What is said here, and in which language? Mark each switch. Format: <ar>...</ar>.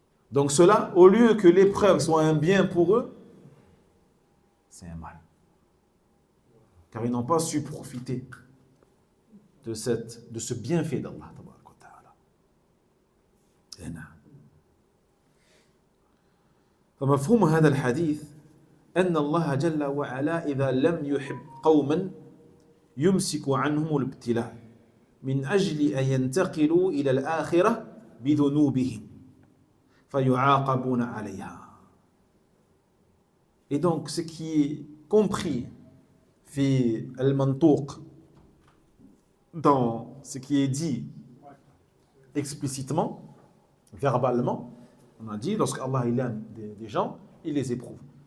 <fr>Donc cela, au lieu que l'épreuve soit un bien pour eux, c'est un mal. Car ils n'ont pas su profiter de ce bienfait d'Allah tabaraka wa ta'ala.</fr> <ar>فمفهوم هذا الحديث أن الله جل وعلا إذا لم يحب قوما يمسك عنهم الابتلاء من أجل أن ينتقلوا إلى الآخرة بذنوبهم فيعاقبون عليها.</ar> <fr>Et donc, ce qui est compris</fr> <ar>في المنطوق,</ar> <fr>dans ce qui est dit explicitement, verbalement, on a dit, lorsque Allah il aime des gens, il les éprouve.</fr>